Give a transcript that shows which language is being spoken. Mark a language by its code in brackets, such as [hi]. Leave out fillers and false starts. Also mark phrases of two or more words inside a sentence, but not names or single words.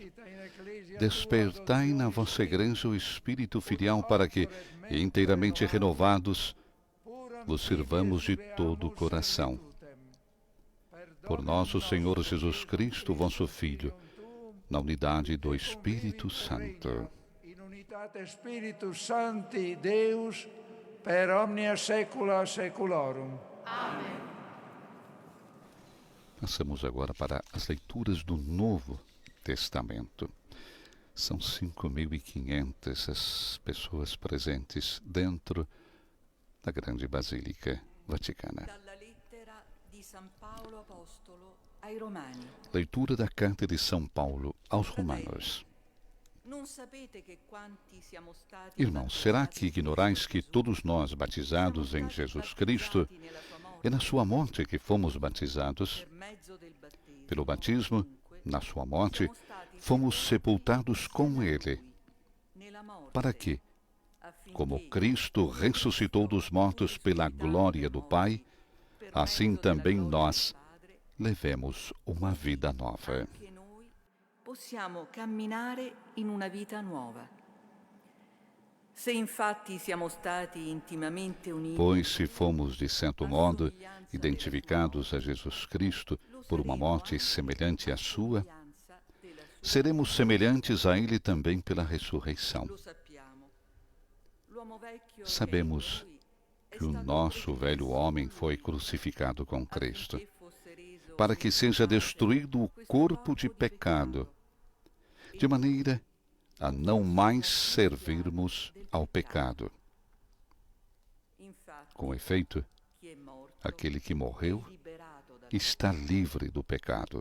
[pt] Despertai na vossa igreja o espírito filial para que, inteiramente renovados, vos sirvamos de todo o coração. Por nosso Senhor Jesus Cristo, vosso Filho, na unidade do Espírito Santo. [la] in unitate Spiritus Sancti, Deus, per omnia saecula saeculorum. [pt] Passamos agora para as leituras do Novo Testamento. São 5.500 as pessoas presentes dentro da grande Basílica Vaticana. [it] Dalla lettera di San Paolo Apostolo ai Romani. [pt] Leitura da Carta de São Paulo aos Romanos. [it] Non sapete che quanti siamo stati [pt] Irmãos, será que ignorais que todos nós, batizados em Jesus Cristo, é na sua morte que fomos batizados? Pelo batismo, na sua morte, fomos sepultados com Ele. Para que, como Cristo ressuscitou dos mortos pela glória do Pai, assim também nós levemos uma vida nova. [it] anche noi possiamo camminare in una vita nuova. Se infatti siamo stati intimamente uniti, [pt] Pois se fomos, de certo modo, identificados a Jesus Cristo por uma morte semelhante à sua, seremos semelhantes a Ele também pela ressurreição. [it] lo sappiamo. L'uomo vecchio [pt] Sabemos que o nosso velho homem foi crucificado com Cristo, para que seja destruído o corpo de pecado, de maneira a não mais servirmos ao pecado. Com efeito, aquele que morreu está livre do pecado.